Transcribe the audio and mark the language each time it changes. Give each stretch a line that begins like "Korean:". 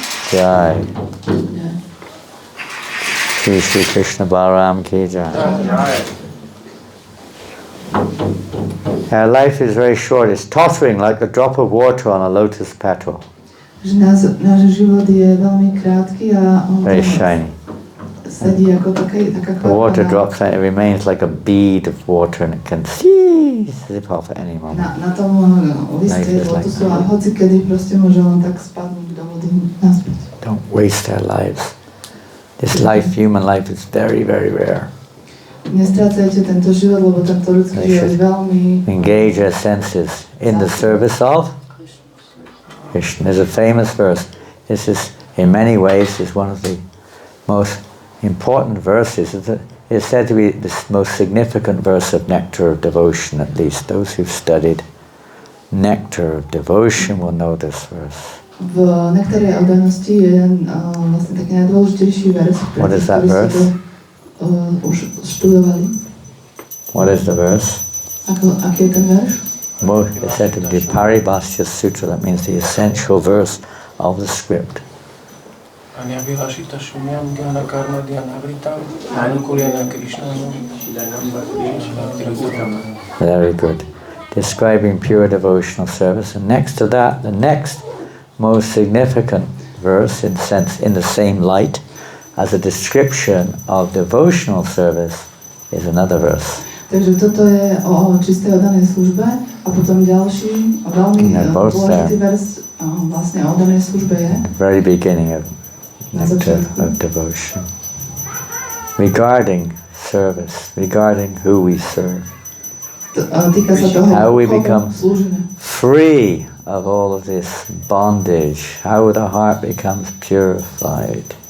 Hindi: Jai. Shri Krishna Balaram ki jai.
English: Our life is very short. It's tottering like a drop of water on a lotus petal.
Slovak: Náš život je veľmi krátky a on
English: very shiny.
Slovak: Sedí ako taká
English: the water drops and it remains like a bead of water and it can zip off at any moment.
Slovak: Na tom liste lotusu a hoci kedy proste môže len tak spadnúť do vody naspäť.
English: Don't waste our lives. This life, human life, is very, very rare.
Slovak: Nestrácajte tento život, lebo tento ľudský život je veľmi...
English: Engage our senses in the service of Krishna. There's a famous verse. This is, in many ways, is one of the most important verses. It's said to be the most significant verse of Nectar of Devotion, at least. Those who've studied Nectar of Devotion will know this verse.
Slovak: V Nektárii oddanosti je jeden vlastne taký najdôležitejší verš,
English: What is that
Slovak: ktorí
English: verse?
Slovak: ste to už študovali.
English: What is the verse?
Slovak: Aký je ten verš?
English: It's said to be the Paribhasya Sutra, that means the essential verse of the script. Very good. Describing pure devotional service. And next to that, the next most significant verse, in the same light, as a description of devotional service, is another verse.
Slovak: Takže toto je o čistej oddanej službe a potom ďalší veľmi dôležitý vers vlastne o oddanej službe je
English: At the very beginning of nectar of devotion. Regarding service, regarding who we serve.
Slovak: Týka sa toho,
English: how we become
Slovak: slúžime.
English: Free of all of this bondage, how the heart becomes purified.